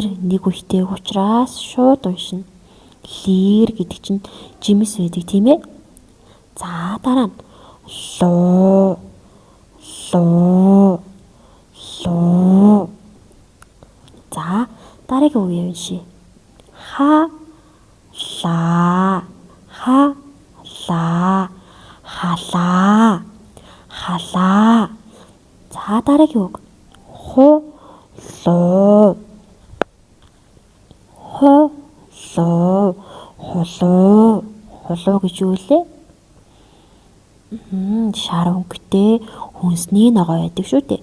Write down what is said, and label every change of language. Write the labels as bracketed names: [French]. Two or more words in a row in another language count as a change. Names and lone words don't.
[Mongolian] Нэг үгтэй учраас шууд уншина. Лир гэдэг чинь жимс байдаг тийм ээ. За дараа нь луу, луу, луу. За дараагийн үг уншия. Ха, ла, ха, ла, халаа, халаа. За дараагийн үг. Ху, луу, ху, луу, хулуу. Хулуу гэж юу лээ? Шар өнгөтэй хүнсний ногоо байдаг шүү дээ.